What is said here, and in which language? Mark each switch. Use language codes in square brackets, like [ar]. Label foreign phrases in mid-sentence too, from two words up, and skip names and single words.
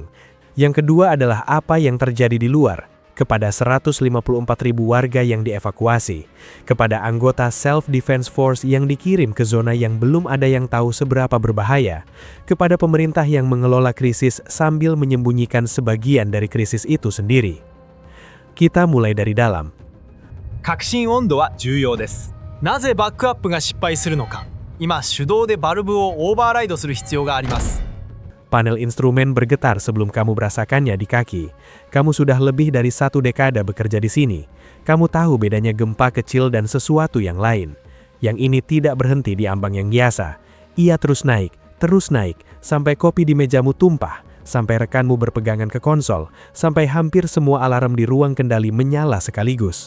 [id] Yang kedua adalah apa yang terjadi di luar, kepada 154.000 warga yang dievakuasi, kepada anggota Self-Defense Force yang dikirim ke zona yang belum ada yang tahu seberapa berbahaya, kepada pemerintah yang mengelola krisis sambil menyembunyikan sebagian dari krisis itu sendiri. Kita mulai dari dalam. [ja] 確信温度は重要です。なぜバックアップが失敗するのか。今、手動でバルブをオーバーライドする必要があります。 [id] Panel instrumen bergetar sebelum kamu merasakannya di kaki. Kamu sudah lebih dari 1 dekade bekerja di sini. Kamu tahu bedanya gempa kecil dan sesuatu yang lain. Yang ini tidak berhenti di ambang yang biasa. Ia terus naik, sampai kopi di mejamu tumpah, sampai rekanmu berpegangan ke konsol, sampai hampir semua alarm di ruang kendali menyala sekaligus.